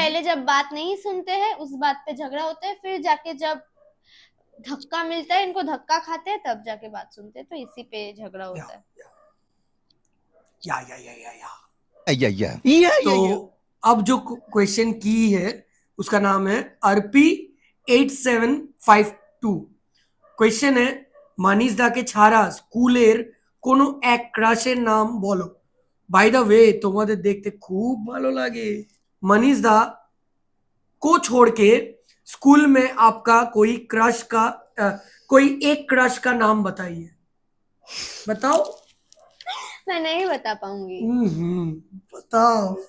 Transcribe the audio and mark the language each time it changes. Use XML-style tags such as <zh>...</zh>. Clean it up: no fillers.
<hi>पहले जब बात नहीं सुनते हैं उस बात पे झगड़ा होता है, फिर जाके जब धक्का मिलता है, इनको धक्का खाते हैं, तब जाके बात सुनते हैं, तो इसी पे झगड़ा या होता है। तो अब जो क्वेश्चन की है उसका नाम है अर्पी 8752। क्वेश्चन है,</hi> <bn>মানিস দাকে ছাড়া স্কুলের কোনো এক ক্রাশের নাম বলো। বাই দ্য ওয়ে, তোমাদের দেখতে খুব ভালো লাগে।</bn> <hi>मनीष दा को छोड़ के स्कूल में आपका कोई क्रश का कोई एक क्रश का नाम बताइए। बताओ। मैं नहीं बता पाऊंगी, बताओ।</hi>